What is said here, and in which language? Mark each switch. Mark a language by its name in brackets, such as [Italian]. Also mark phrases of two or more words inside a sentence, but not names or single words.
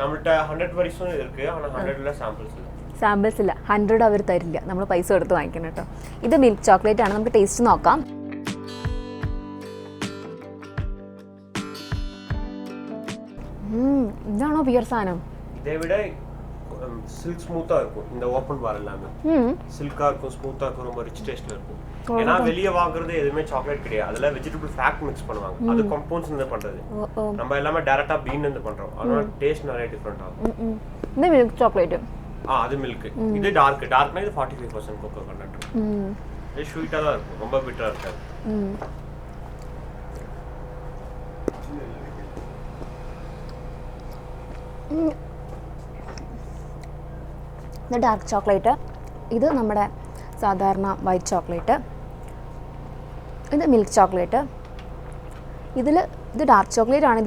[Malayalam] സാമ്പിൾസ് ഇല്ല. 100 അവർ തരില്ല. നമ്മൾ പൈസ കൊടുത്ത് വാങ്ങിക്കണം കേട്ടോ. ഇത് [English] milk chocolate [Malayalam] ആണ്. നമുക്ക് ടേസ്റ്റ് നോക്കാം. ഇതാണോ പിയർ സാധനം? [Tamil] சில்க் ஸ்மூத்தா இருக்கும். இந்த [English] open bar [Tamil] எல்லாமே சில்கா இருக்கும், ஸ்மூத்தா இருக்கும், ரொம்ப ரிச் டேஸ்ட்ல இருக்கும். ஏன்னா வெளிய வாங்குறது எதுவுமே சாக்லேட் கிடையாது. அதுல [English] vegetable fat mix [Tamil] பண்ணுவாங்க. அது கம்பவுண்ட்ஸ் இருந்து பண்றது. நம்ம எல்லாமே டைரக்டா பீன் இருந்து பண்றோம். அதனால டேஸ்ட் நிறைய டிஃபரண்ட் ஆகும். இந்த [English] milk chocolate [Tamil] அது மில்க். இது டார்க்னா இது 45% [English] cocoa content. [Tamil] இது ஸ்வீட்டா தான் இருக்கும். ரொம்ப பிட்டரா இருக்காது. [Malayalam] ഇത് [English] dark chocolate. [Malayalam] ഇത് നമ്മുടെ സാധാരണ [English] white chocolate. [Malayalam] ഇത് [English] milk chocolate. [Malayalam] ഇത് [English] dark chocolate [Malayalam] ആണ്.